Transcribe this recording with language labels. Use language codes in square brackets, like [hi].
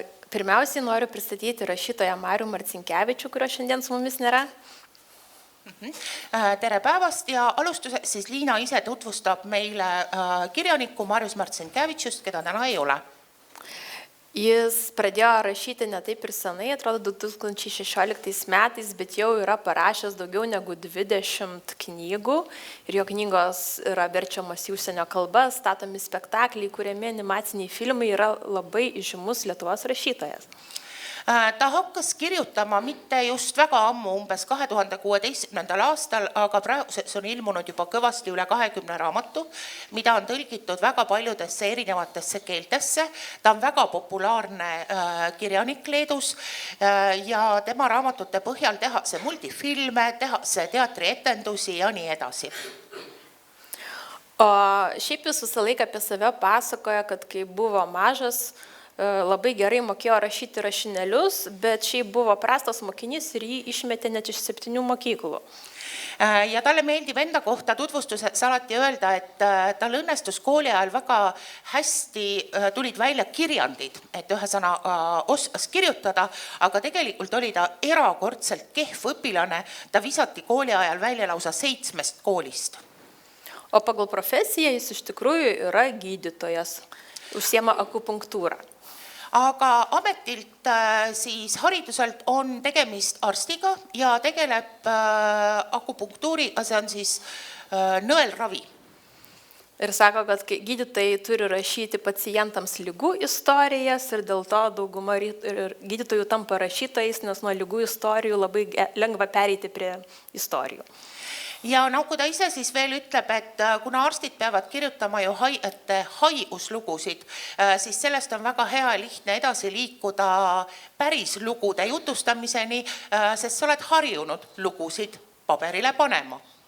[lt] Pirmiausiai noriu pristatyti rašytoją Marių Marcinkevičių, kurio šiandien su mumis nėra. [et] Tere päevast ja alustuseks siis Liina ise tutvustab meile kirjanikku Marius Martsinkevitšust, keda täna ei ole. [lt] Jis pradėjo rašyti ne taip ir senai, atrodo 2016 metais, bet jau yra parašęs daugiau negu 20 knygų ir jo knygos yra verčiamos į užsienio kalbas, statomi spektakliai, kuriami animaciniai filmai, yra labai žymus Lietuvos rašytojas. [et] Ta hakkas kirjutama mitte just väga ammu, umbes 2016. aastal, aga praeguseks on ilmunud juba kõvasti üle 20 raamatu, mida on tõlgitud väga paljudesse erinevatesse keeltesse. Ta on väga populaarne kirjanik Leedus ja tema raamatute põhjal tehakse multifilme, tehakse teatrietendusi ja nii edasi. [lt] O šiaip jis visą laiką apie save pasakoja, kad kai buvo mažas, labai gerai mokėjo rašyti rašinėlius, bet šiaip buvo prastas mokinys ir jį išmetė net iš 7 mokyklų. [et] Ja talle meeldib enda kohta tutvustuseks alati öelda, et tal õnnestus kooli ajal väga hästi tulid välja kirjandid, et ühesõna oskas kirjutada, aga tegelikult oli ta erakordselt kehv õpilane. Ta visati kooli ajal välja lausa 7 koolist. [lt] O pagal profesiją jis iš tikrųjų yra gydytojas, užsiema akupunktūrą. [et] Aga ametilt siis hariduselt on tegemist arstiga ja tegeleb akupunktuuriga, see on siis nõelravi. [lt] Ir sako, kad gydytojai turi rašyti pacientams lygų istorijas ir dėl to dauguma gydytojų tampa rašytojais, nes nuo lygų istorijų labai lengva pereiti prie istorijų. [et] Ja nagu ta ise siis veel ütleb, et kuna arstid peavad kirjutama ju haiguslugusid, siis sellest on väga hea lihtne edasi liikuda päris lugude jutustamiseni, sest sa oled harjunud lugusid paberile panema.